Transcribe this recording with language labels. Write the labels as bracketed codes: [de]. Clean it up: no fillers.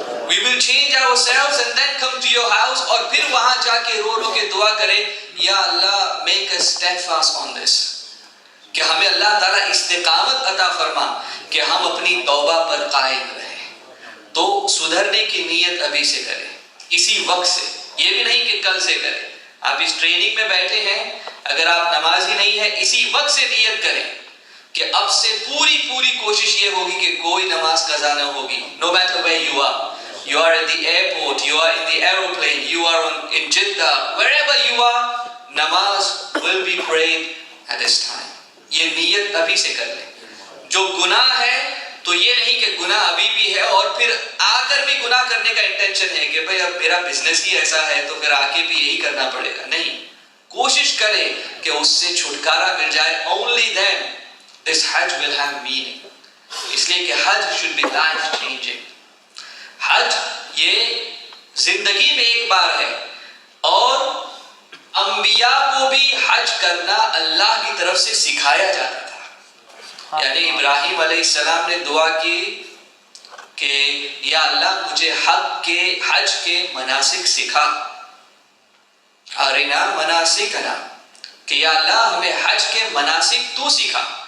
[en] We will change ourselves and then come to your house, [ur] اور پھر وہاں جا کے رو رو کے دعا کریں یا اللہ [en] make us steadfast on this, [ur] کہ ہمیں اللہ تعالیٰ استقامت عطا فرما کہ ہم اپنی توبہ پر قائم رہیں. تو سدھرنے کی نیت ابھی سے کریں, اسی وقت سے. یہ بھی نہیں کہ کل سے کریں. آپ اس ٹریننگ میں بیٹھے ہیں, اگر آپ نمازی نہیں ہے اسی وقت سے نیت کریں کہ اب سے پوری کوشش یہ ہوگی کہ کوئی نماز قضا نہ ہوگی. [en] No matter where you are, you are at the airport, you are in the aeroplane, you are in Jeddah, wherever you are, namaz will be prayed at this time. [ur] یہ نیت ابھی سے کر لیں. جو گناہ ہے تو یہ نہیں کہ گناہ ابھی بھی ہے اور پھر آ کر بھی گناہ کرنے کا انٹینشن ہے کہ بھئی اب میرا بزنس ہی ایسا ہے تو پھر آ کے بھی یہی کرنا پڑے گا. نہیں, کوشش کریں کہ اس سے چھٹکارا مل جائے. [en] Only then this Hajj will have meaning. [ur] اس لیے کہ حج [en] should be life changing. [ur] حج یہ زندگی میں ایک بار ہے, اور انبیاء کو بھی حج کرنا اللہ کی طرف سے سکھایا جاتا تھا. یعنی ابراہیم علیہ السلام نے دعا کی کہ یا اللہ مجھے حج کے مناسک سکھا, [ar] ارنا مناسکنا, [ur] کہ یا اللہ ہمیں حج کے مناسک تو سکھا.